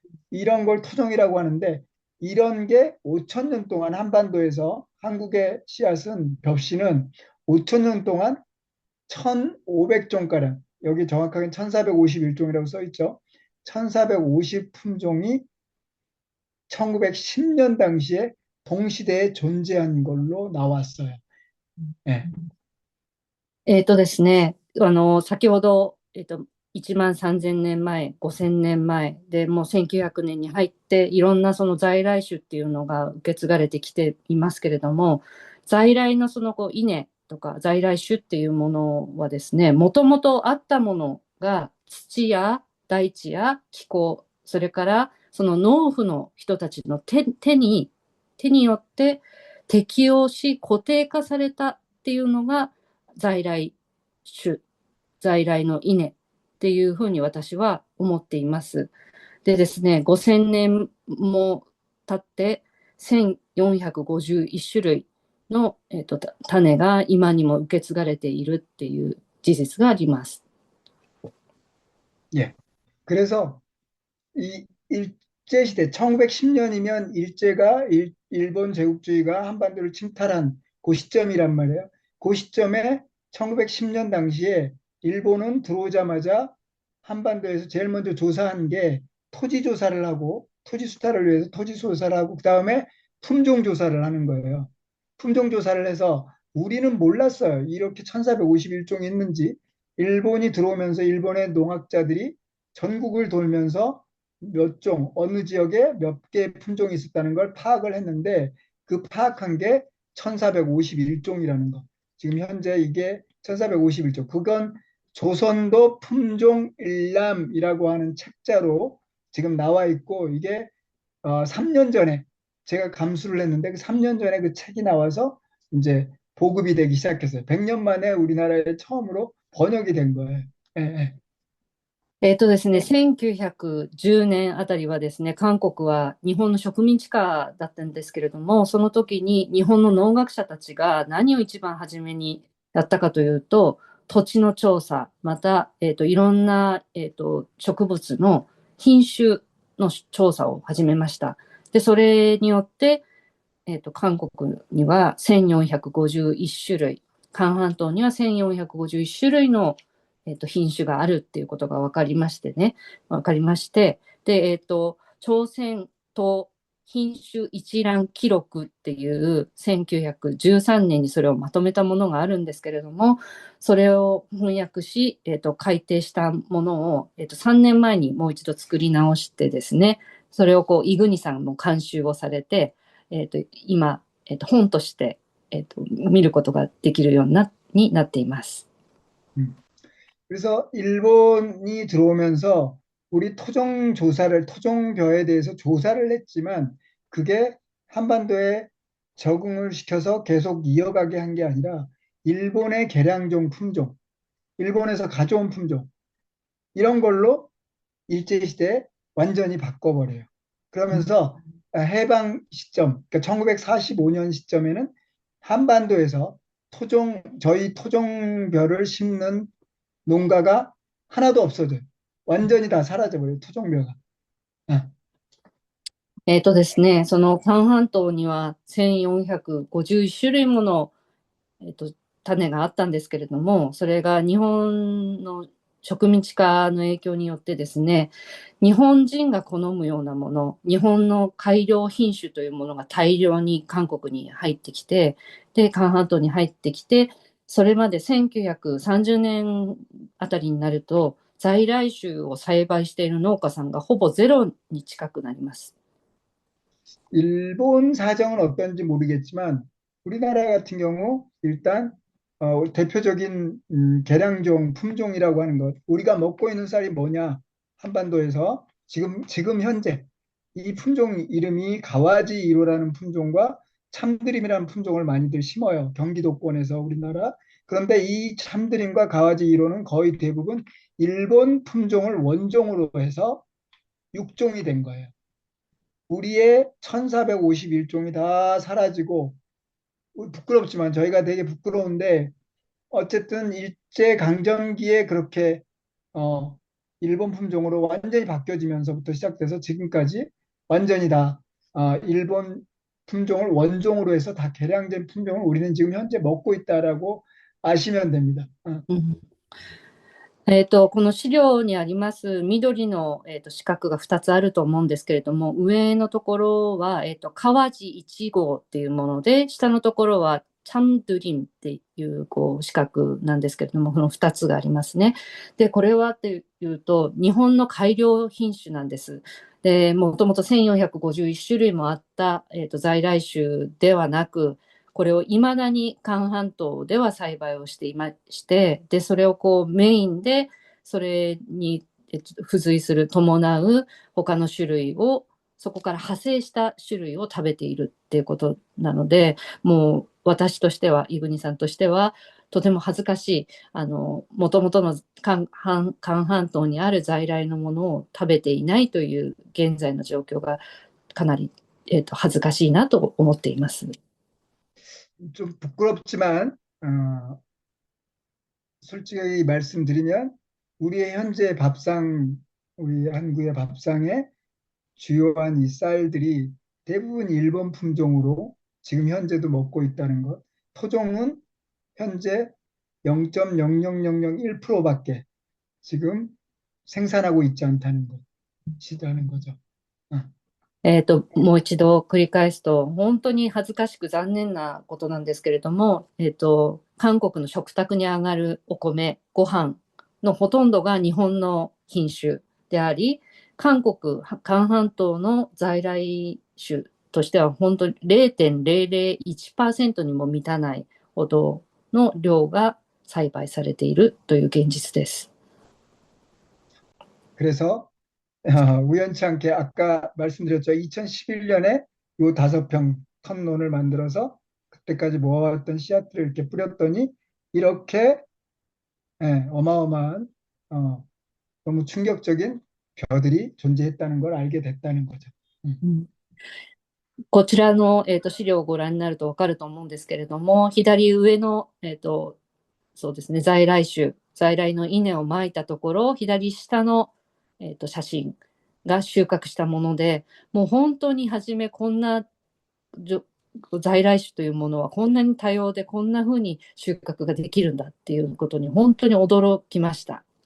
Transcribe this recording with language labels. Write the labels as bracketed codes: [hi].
[ko] 이런 걸 토종이라고 하는데, 이런 게 5천 년 동안 한반도에서 한국의 씨앗은, 벽씨는 5천 년 동안 1,500종가량, 여기 정확하게 1,451종이라고 써 있죠. 1,450 품종이 1910년 당시에 동시대에 존재한 걸로 나왔어요. 네. [ja] ですね、先ほど、1万3000年前、5000年前で、もう1900年に入って、いろんなその在来種っていうのが受け継がれてきていますけれども、在来のその稲とか在来種っていうものはですね、もともとあったものが土や大地や気候、それからその農夫の人たちの手によって適応し固定化されたっていうのが在来種、在来の稲っていうふうに私は思っています。でですね、5000年も経って1451種類の、種が今にも受け継がれているっていう事実があります。 [ko] 예. 그래서 이 일제시대 1910년이면 일제가 일본 제국주의가 한반도를 침탈한 그 시점이란 말이에요. 그 시점에 1910년 당시에 일본은 들어오자마자 한반도에서 제일 먼저 조사한 게 토지 조사를 하고, 토지 수탈을 위해서 토지 조사를 하고, 그다음에 품종 조사를 하는 거예요. 품종 조사를 해서 우리는 몰랐어요. 이렇게 1451종이 있는지. 일본이 들어오면서 일본의 농학자들이 전국을 돌면서 몇 종, 어느 지역에 몇 개의 품종이 있었다는 걸 파악을 했는데, 그 파악한 게 1451종이라는 거. 지금 현재 이게 1451종. 그건 조선도 품종 일람이라고 하는 책자로 지금 나와 있고, 이게 3년 전에 제가 감수를 했는데, 그 3년 전에 그 책이 나와서 이제 보급이 되기 시작했어요. 100년 만에 우리나라에 처음으로 번역이 된 거예요. 예, 예. [ja] ですね、1910年あたりはですね、韓国は日本の植民地下だったんですけれども、その時に日本の農学者たちが何を一番初めにやったかというと、土地の調査、また、いろんな、植物の品種の調査を始めました。で、それによって、韓国には1451種類、韓半島には1451種類の品種があるっていうことが分かりましてね、分かりまして、で、朝鮮島品種一覧記録っていう1913年にそれをまとめたものがあるんですけれども、それを翻訳し、改訂したものを、3年前にもう一度作り直してですね、それをイグニさんも監修をされて、今、本として、見ることができるようになっています。 [ko] 그래서 일본이 들어오면서 우리 토종벼에 대해서 조사를 했지만, 그게 한반도에 적응을 시켜서 계속 이어가게 한 게 아니라 일본의 개량종 품종, 일본에서 가져온 품종, 이런 걸로 일제시대에 완전히 바꿔버려요. 그러면서 해방 시점, 그러니까 1945년 시점에는 한반도에서 저희 토종벼를 심는 농가가 하나도 없어져요. 완전히 다 사라져버려요, 토종벼가. [ja] ですね、その韓半島には1451種類もの、種があったんですけれども、それが日本の植民地化の影響によってですね、日本人が好むようなもの、日本の改良品種というものが大量に韓国に入ってきて、で、韓半島に入ってきて、それまで1930年あたりになると、在来種を栽培している農家さんがほぼゼロに近くなります。 [ko] 일본 사정은 어떤지 모르겠지만 우리나라 같은 경우 일단 대표적인 계량종 품종이라고 하는 것, 우리가 먹고 있는 쌀이 뭐냐, 한반도에서 지금 현재 이 품종 이름이 가와지 1호라는 품종과 참드림이라는 품종을 많이들 심어요. 경기도권에서 우리나라. 그런데 이 참드림과 가와지 1호는 거의 대부분 일본 품종을 원종으로 해서 육종이 된 거예요. 우리의 1451종이 다 사라지고, 부끄럽지만 저희가 되게 부끄러운데, 어쨌든 일제강점기에 그렇게 일본 품종으로 완전히 바뀌어지면서부터 시작돼서 지금까지 완전히 다 일본 품종을 원종으로 해서 다 개량된 품종을 우리는 지금 현재 먹고 있다라고 아시면 됩니다. [ja] この資料にあります緑の、四角が2つあると思うんですけれども、上のところは、川地1号っていうもので、下のところはチャンドゥリンっていう四角なんですけれども、この2つがありますね。で、これはっていうと、日本の改良品種なんです。で、もともと1451種類もあった、在来種ではなく、これをいまだに韓半島では栽培をしていまして、で、それをメインで、それに付随する伴う他の種類を、そこから派生した種類を食べているっていうことなので、もう私としては、イグニさんとしては、とても恥ずかしい、もともとの韓半島にある在来のものを食べていないという現在の状況がかなり、恥ずかしいなと思っています。 [ko] 좀 부끄럽지만 솔직히 말씀드리면 우리의 현재 밥상, 우리 한국의 밥상에 주요한 이 쌀들이 대부분 일본 품종으로 지금 현재도 먹고 있다는 것. 토종은 현재 0.00001%밖에 지금 생산하고 있지 않다는 것이라는 거죠. [ja] もう一度繰り返すと、本当に恥ずかしく残念なことなんですけれども、韓国の食卓に上がるお米、ご飯のほとんどが日本の品種であり、韓半島の在来種としては本当に 0.001% にも満たないほどの量が栽培されているという現実です。 [ko] 그래서 우연치 않게 아까 말씀드렸죠. 2011년에 요 5평 턴론을 만들어서 그때까지 모아왔던 씨앗들을 이렇게 뿌렸더니 이렇게 어마어마한 너무 충격적인 벼들이 존재했다는 걸 알게 됐다는 거죠. [ja] こちらの、資料をご覧になると分かると思うんですけれども、左上の、そうですね、在来の稲をまいたところ、左下の、写真が収穫したもので、もう本当に初めこんな在来種というものはこんなに多様でこんな風に収穫ができるんだっていうことに本当に驚きました。